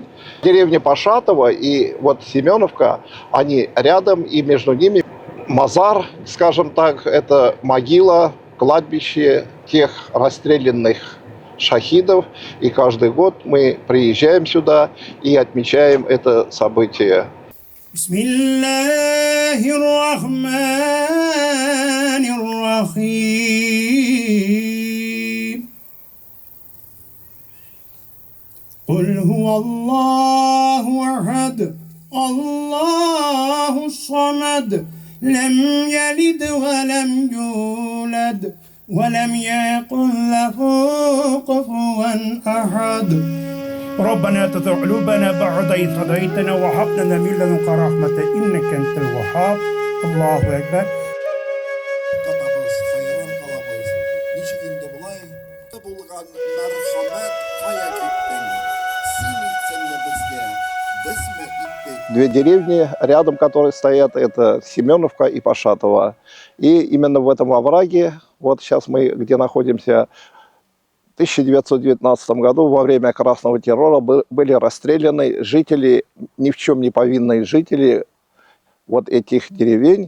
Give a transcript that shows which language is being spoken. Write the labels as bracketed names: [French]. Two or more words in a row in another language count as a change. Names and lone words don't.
[Russian] Деревня Пашатова и вот Семеновка, они рядом, и между ними мазар, скажем так, это могила, кладбище тех расстрелянных шахидов. И каждый год мы приезжаем сюда и отмечаем это событие. [Arabic] قل هو الله أحد الله الصمد لم يلد ولم يولد ولم يكن له كفوا أحد ربنا لا تزغ قلوبنا بعد إذ هديتنا وهب لنا من لدنك رحمة إنك أنت الوهاب الله أكبر. [Tatar] Катабыз, хайран калабыз, ничек инде булай, булган мәрхәмәт кая киттең, син итсеңме безгә, безме иттек. [Russian] Две деревни рядом, которые стоят, это Семеновка и Пашатова. И именно в этом овраге, вот сейчас мы где находимся, в 1919 году во время Красного террора были расстреляны жители, ни в чем не повинные жители вот этих деревень.